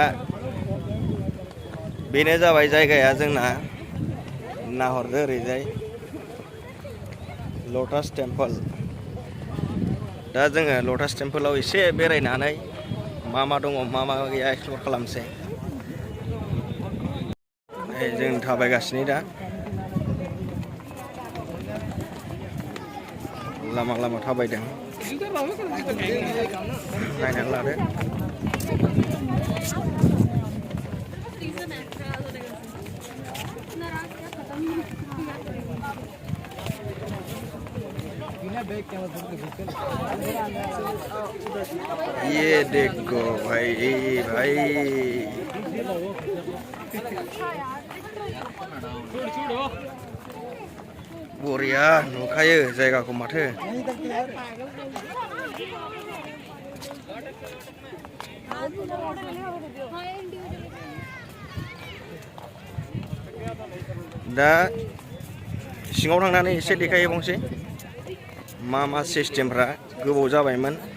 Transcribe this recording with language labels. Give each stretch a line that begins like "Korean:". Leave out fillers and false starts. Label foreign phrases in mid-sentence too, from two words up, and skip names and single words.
Bodo: बेनो जाबाय जायगाया जोंना नाहरदो ओरैजाय लटास टेम्पल दा जोङो लटास टेम्पोलाव एसे बेरायनानै मा दङ मा गैया एक्सप्लर खालामसै जों थाबायगासिनो दा लामा थाबायदों नायनानै लादो
Hindi: ये देखो भाई
Bodo: बरिया नुखायो जायगाखौ माथो दा सिङाव थांनानै एसे देखायबावसै मा सिस्टेमफ्रा गोबाव जाबायमोन